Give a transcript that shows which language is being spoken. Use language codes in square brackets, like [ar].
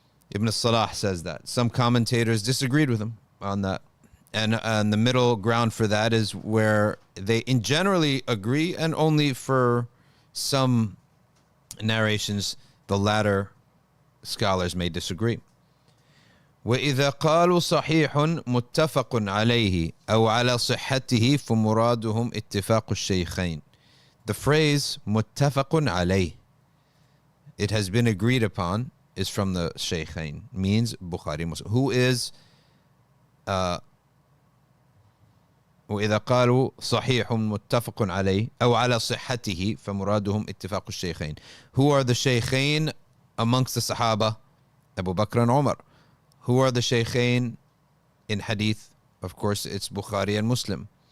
[en] Ibn Salah says that. Some commentators disagreed with him on that. And the middle ground for that is where they in generally agree, and only for some narrations the latter scholars may disagree. [ar] وإذا قالوا صحيح متفق عليه أو على صحته فمرادهم اتفاق الشيخين. [en] The phrase [ar] متفق عليه, [en] it has been agreed upon, is from the Shaykhain, means Bukhari Muslim, who is [ar] وإذا قالوا صحيح متفق عليه أو على صحته فمرادهم اتفاق الشيخين. [en] Who are the shaykhain amongst the Sahaba? Abu Bakr and Umar. Who are the shaykhain in hadith? Of course, it's Bukhari and Muslim.